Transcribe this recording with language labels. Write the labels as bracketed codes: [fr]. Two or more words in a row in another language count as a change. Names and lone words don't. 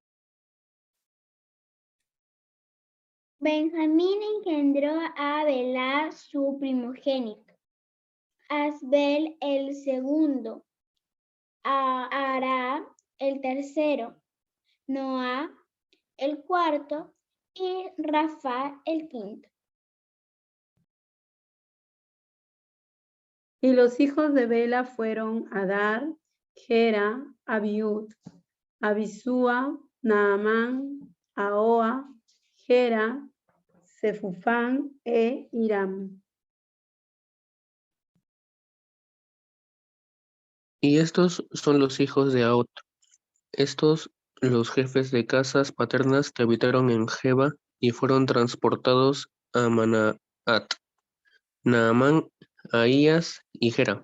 [es] Benjamín engendró a Belá, su primogénito, Asbel el segundo, a Ara el tercero, Noa el cuarto y Rafa el quinto. Y los hijos de Bela fueron Adar, Gera, Abiud, Abisúa, Naamán, Ahoa, Gera, Sefufán e Hiram. Y estos son los hijos de Aot. Estos los jefes de casas paternas que habitaron en Geba y fueron transportados a Manaat, Naamán, Ahías y Gera.